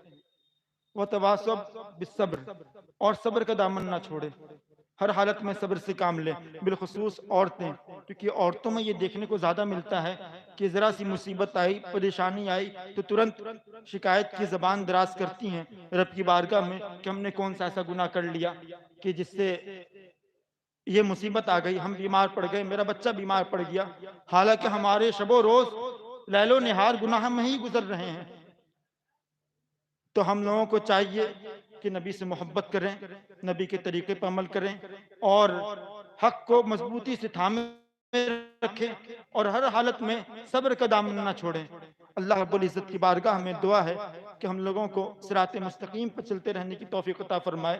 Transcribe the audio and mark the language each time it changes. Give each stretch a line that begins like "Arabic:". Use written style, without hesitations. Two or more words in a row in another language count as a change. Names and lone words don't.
Arabic: وَتَوَاصَوْا بِالصَّبْرِ،
Urdu: اور صبر کا دامن نہ چھوڑے، ہر حالت میں صبر سے کام لیں، بالخصوص عورتیں، کیونکہ عورتوں میں یہ دیکھنے کو زیادہ ملتا ہے کہ ذرا سی مصیبت آئی، پریشانی آئی تو ترنت شکایت کی زبان دراز کرتی ہیں رب کی بارگاہ میں کہ ہم نے کون سا ایسا گناہ کر لیا کہ جس سے یہ مصیبت آ گئی، ہم بیمار پڑ گئے، میرا بچہ بیمار پڑ گیا، حالانکہ ہمارے شب و روز لیل و نہار گناہ میں ہی گزر رہے ہیں۔ تو ہم لوگوں کو چاہیے کہ نبی سے محبت کریں، نبی کے طریقے پر عمل کریں اور حق کو مضبوطی سے تھامے رکھیں اور ہر حالت میں صبر کا دامن نہ چھوڑیں۔ اللہ رب العزت کی بارگاہ میں دعا ہے کہ ہم لوگوں کو صراط مستقیم پر چلتے رہنے کی توفیق عطا فرمائے۔